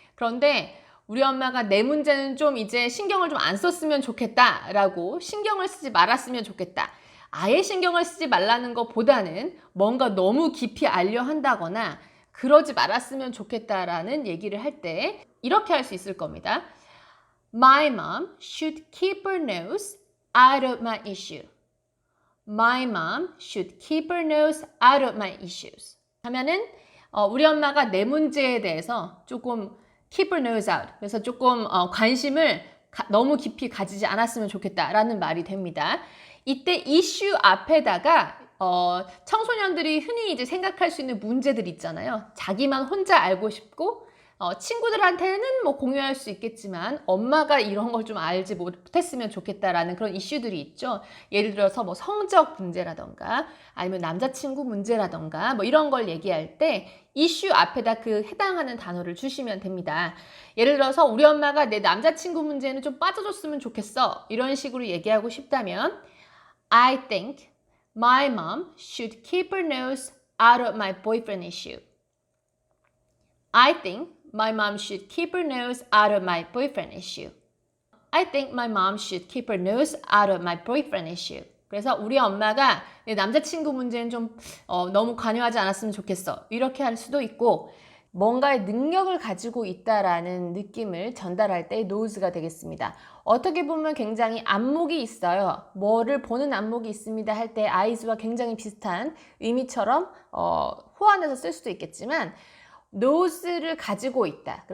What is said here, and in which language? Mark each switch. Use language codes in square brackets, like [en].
[ko] 그런데 우리 엄마가 내 문제는 좀 이제 신경을 좀 안 썼으면 좋겠다라고 신경을 쓰지 말았으면 좋겠다. 아예 신경을 쓰지 말라는 것보다는 뭔가 너무 깊이 알려 한다거나 그러지 말았으면 좋겠다라는 얘기를 할 때 이렇게 할 수 있을 겁니다. [en] My mom should keep her nose out of my issue. My mom should keep her nose out of my issues. [ko] 하면은 우리 엄마가 내 문제에 대해서 조금 [en] keep her nose out. [ko] 그래서 조금 관심을 너무 깊이 가지지 않았으면 좋겠다라는 말이 됩니다. 이때 issue 앞에다가 청소년들이 흔히 이제 생각할 수 있는 문제들 있잖아요. 자기만 혼자 알고 싶고 친구들한테는 뭐 공유할 수 있겠지만 엄마가 이런 걸 좀 알지 못했으면 좋겠다라는 그런 이슈들이 있죠. 예를 들어서 뭐 성적 문제라던가 아니면 남자친구 문제라던가 뭐 이런 걸 얘기할 때 이슈 앞에다 그 해당하는 단어를 주시면 됩니다. 예를 들어서 우리 엄마가 내 남자친구 문제는 좀 빠져줬으면 좋겠어. 이런 식으로 얘기하고 싶다면 [en] I think my mom should keep her nose out of my boyfriend issue. I think my mom should keep her nose out of my boyfriend issue. I think my mom should keep her nose out of my boyfriend issue. [ko] 그래서 우리 엄마가 내 남자친구 문제는 좀 너무 관여하지 않았으면 좋겠어. 이렇게 할 수도 있고 뭔가의 능력을 가지고 있다라는 느낌을 전달할 때 knows가 되겠습니다. 어떻게 보면 굉장히 안목이 있어요. 뭐를 보는 안목이 있습니다 할 때 eyes와 굉장히 비슷한 의미처럼 호환해서 쓸 수도 있겠지만 knows를 가지고 있다.